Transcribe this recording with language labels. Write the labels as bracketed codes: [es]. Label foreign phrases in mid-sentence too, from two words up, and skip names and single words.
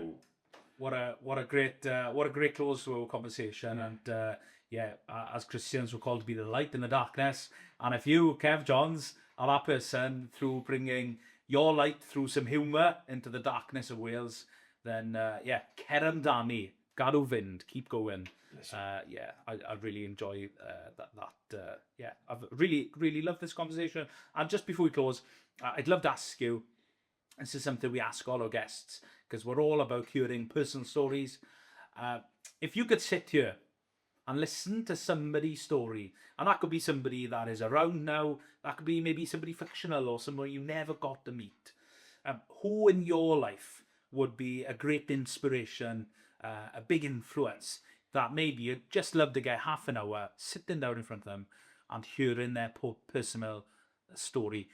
[en] What a great close to our conversation. Yeah. And as Christians, we're called to be the light in the darkness. And if you, Kev Johns, are that person through bringing your light through some humour into the darkness of Wales, then [cy] cer amdani, gadw fynd, [en] keep going. I really enjoy that. I've really loved this conversation. And just before we close, I'd love to ask you, this is something we ask all our guests, because we're all about hearing personal stories. If you could sit here and listen to somebody's story, and that could be somebody that is around now, that could be maybe somebody fictional or somebody you never got to meet, who in your life would be a great inspiration, a big influence, that maybe you'd just love to get half an hour sitting down in front of them and hearing their personal story?